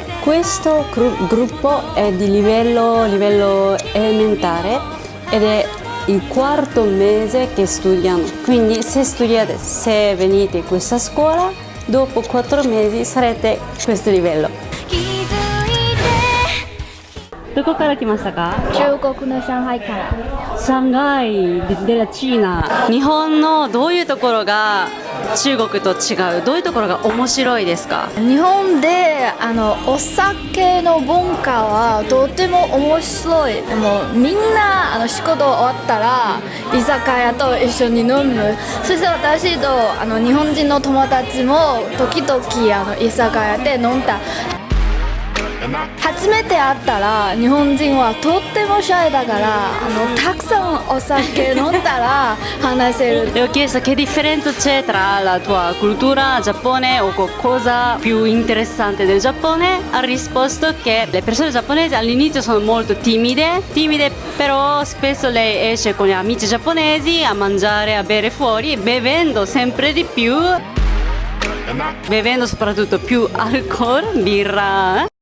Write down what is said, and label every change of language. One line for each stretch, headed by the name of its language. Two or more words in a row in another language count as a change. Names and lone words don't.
Italian: Questo gruppo è di livello elementare ed è il quarto mese che studiano. Quindi se venite in questa scuola, dopo 4 mesi sarete a questo livello.
Japanese: どこから来ましたか？中国の上海から。上海で
Italian: la Cina。
Japanese: 日本のどういうところが中国と違う？どういうところが面白いですか？日本でお酒の文化はとても面白い。でもみんな仕事終わったら居酒屋と一緒に飲む。そして私と日本人の友達も時々居酒屋で飲んだ。初めて会ったら日本人はとってもシャイだからたくさんお酒飲んだら話せる。
Italian: Le ho chiesto che differenza c'è tra la tua cultura Giappone o cosa più interessante del Giappone. Ha risposto che le persone giapponesi all'inizio sono molto timide, però spesso lei esce con gli amici giapponesi a mangiare, a bere fuori, bevendo sempre di più, bevendo soprattutto più alcol, birra.